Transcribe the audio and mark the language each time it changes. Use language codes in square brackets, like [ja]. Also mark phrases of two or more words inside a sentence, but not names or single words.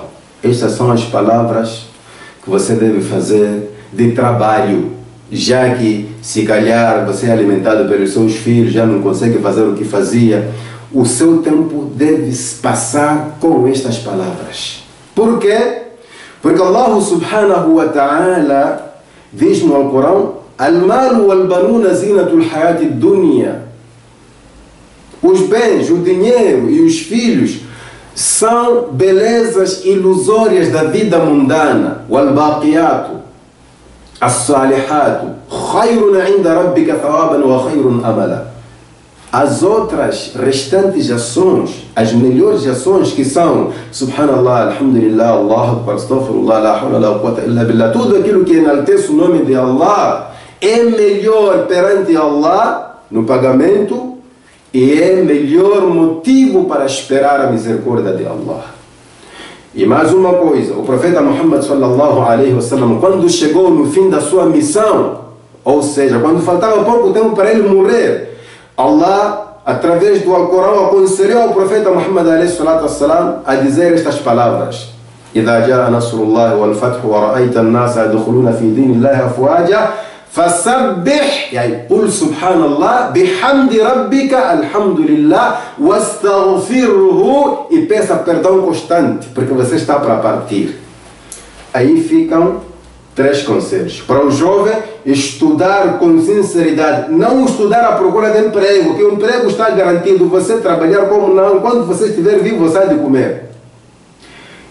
[pt] Estas são as palavras que você deve fazer de trabalho, já que se calhar você é alimentado pelos seus filhos, já não consegue fazer o que fazia. O seu tempo deve passar com estas palavras. Por quê? Porque Allah [ar] سبحانه وتعالى [pt] diz no Alcorão: [ar] المال والبنون زينة الحياة الدنيا. [pt] Os bens, o dinheiro e os filhos são belezas ilusórias da vida mundana. [ar] والباقيات الصالحات خير عند ربك ثوابا وخير أملا. [pt] As outras restantes ações, as melhores ações, que são [ar] سبحان الله، الحمد لله، الله أكبر، أستغفر الله، لا حول ولا قوة إلا بالله, [pt] tudo aquilo que enaltece o nome de Allah é melhor perante Allah no pagamento e é melhor motivo para esperar a misericórdia de Allah. E mais uma coisa, o profeta Muhammad [ar] صلى الله عليه وسلم, [pt] quando chegou no fim da sua missão, ou seja, quando faltava pouco tempo para ele morrer, Allah, através do Alcorão, aconselhou ao profeta Muhammad [ar] عليه الصلاة والسلام [pt] a dizer estas palavras: [ar] إِذَا جَاءَ نَصْرُ اللَّهِ وَالْفَتْحُ وَرَأَيْتَ النَّاسَ يَدْخُلُونَ فِي دِينِ اللَّهِ أَفْوَاجًا فَسَبِّحْ, قُلْ سُبْحَانَ اللَّهِ بِحَمْدِ رَبِّكَ الْحَمْدُ لِلَّهِ وَاسْتَغْفِرْهُ, [pt] e peça perdão constante, porque você está para partir. Aí ficam 3 conselhos. Para o jovem, estudar com sinceridade. Não estudar à procura de emprego, que o emprego está garantido. Você trabalhar como não. Quando você estiver vivo, você há de comer.